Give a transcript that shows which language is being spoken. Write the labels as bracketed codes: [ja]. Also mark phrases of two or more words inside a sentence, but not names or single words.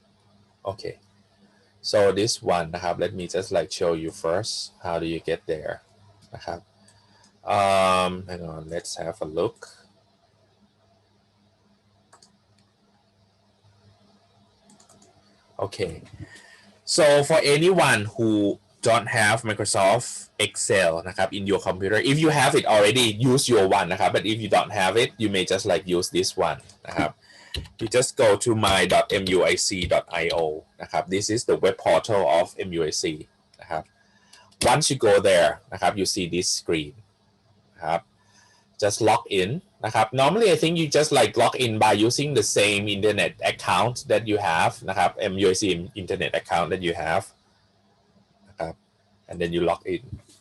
[en] okay so this one [th] นะครับ [en] let me just like show you first how do you get there [th] นะครับ [en] hang on let's have a look okay so for anyone who don't have Microsoft Excel [th] นะครับ [en] in your computer if you have it already use your one [th] นะครับ [en] but if you don't have it you may just like use this one [th] นะครับ [en] you just go to my.muic.io [th] นะครับ [en] this is the web portal of MUIC [th] นะครับ [en] once you go there [th] นะครับ [en] you see this screen [th] นะครับ [en] just log in [th] นะครับ [en] normally I think you just like log in by using the same internet account that you have [th] นะครับ [en] MUIC internet account that you have นะครับ and then you log in